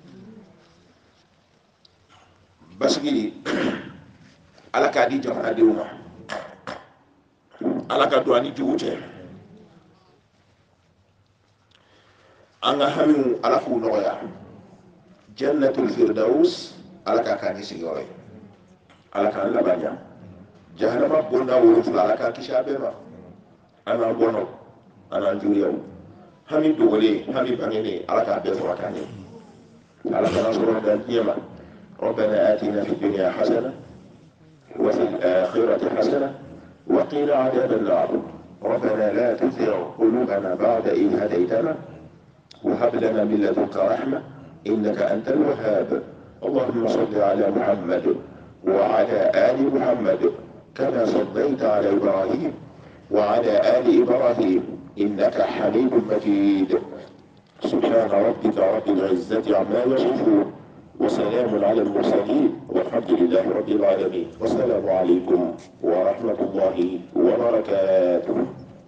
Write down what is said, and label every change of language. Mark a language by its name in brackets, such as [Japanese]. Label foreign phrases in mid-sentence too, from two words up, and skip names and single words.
[Bambara] basigi ala k'a di jamanadenw ma ala ka don ani jugu cɛ an ka hamiw ala k'u nɔgɔya [Arabic] جنة الفردوس [Bambara] ala k'a k'an sigiyɔrɔ ye ala k'an laban ɲa jahanama bonda 7 ala k'a kisi a bɛɛ ma an n'an bɔnɔ an n'an juguyaw hami dogole hami bangene ala ka be fo kane ala kana sura dan yema [Arabic] ربنا آتنا في الدنيا حسنة وفي الآخرة حسنة وقيل عذاب النار ربنا لا تزغ قلوبنا بعد إذ هديتنا وهب لنا من لدنك رحمة إنك أنت الوهاب اللهم صل على محمد وعلى آل محمد كما صليت على إبراهيم وعلى آل إبراهيم إنك حميد مجيد سبحان ربك رب العزة عما يصفون وسلام على المرسلين والحمد لله رب العالمين والسلام عليكم ورحمة الله وبركاته.